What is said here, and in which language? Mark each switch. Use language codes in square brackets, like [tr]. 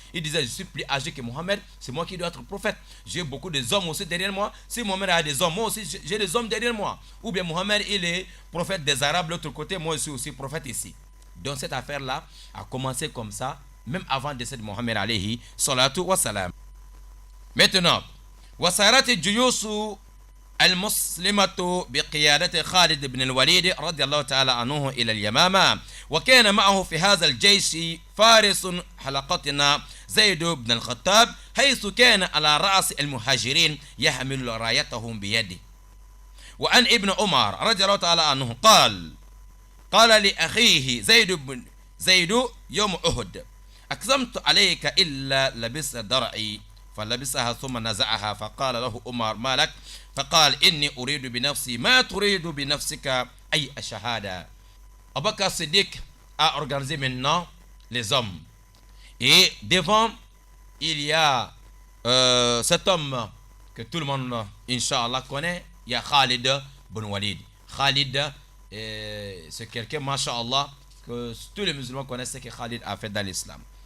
[fr] Il disait, je suis plus âgé que Mohammed, c'est moi qui dois être prophète. J'ai beaucoup d'hommes aussi derrière moi. Si Mohammed a des hommes, moi aussi j'ai des hommes derrière moi. Ou bien Mohammed, il est prophète des Arabes, de l'autre côté, moi je suis aussi prophète ici. Donc cette affaire-là a commencé comme ça, même avant le décès de Mohammed [ar] alayhi salatu wa salam. Maintenant, وصارت الجيوش المسلمة بقيادة خالد بن الوليد رضي الله تعالى عنه إلى اليمامة وكان معه في هذا الجيش فارس حلقتنا زيد بن الخطاب حيث كان على رأس المهاجرين يحمل رايتهم بيده. وعن ابن عمر رضي الله تعالى عنه قال لأخيه زيد يوم أحد أقسمت عليك إلا لبس درعي فلبسها ثم نزعها فقال له عمر ما لك فقال إني أريد بنفسي ما تريد بنفسك أي شهادة. [fr] Abu Bakr Siddiq a organisé maintenant les hommes et devant il y a cet homme que tout le monde Inch'Allah connaît, il y a Khalid bin Walid. Khalid c'est quelqu'un Masha'Allah que tous les musulmans connaissent ce que Khalid a fait dans l'islam.